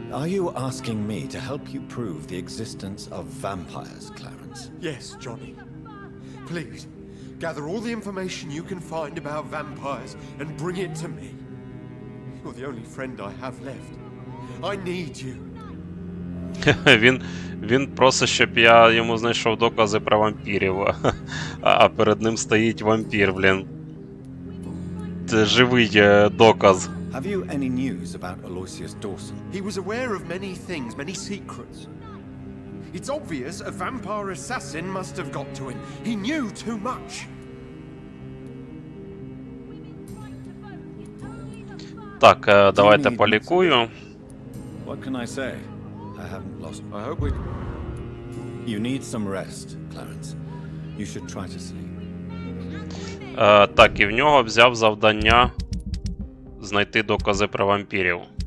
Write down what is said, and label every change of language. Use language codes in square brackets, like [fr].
[en] Are you asking me to help you prove the existence of vampires, Clarence? Yes, Johnny. Please, gather all the information you can find about vampires and bring it to me. You're the only friend I have left. I need you. [uk] Він просить, щоб я йому знайшов докази про вампірів, а перед ним стоїть вампір, блін. Це живий доказ. [en] Have you any news about Aloysius Dawson? He was aware of many things, many secrets. It's obvious a vampire assassin must have got to him. He knew too much. [uk] Так, давайте полікую. [en] What can I say? I haven't lost. I hope we... You need some rest, Clarence. You should try to sleep. [uk] Так, і в нього взяв завдання знайти докази про вампірів.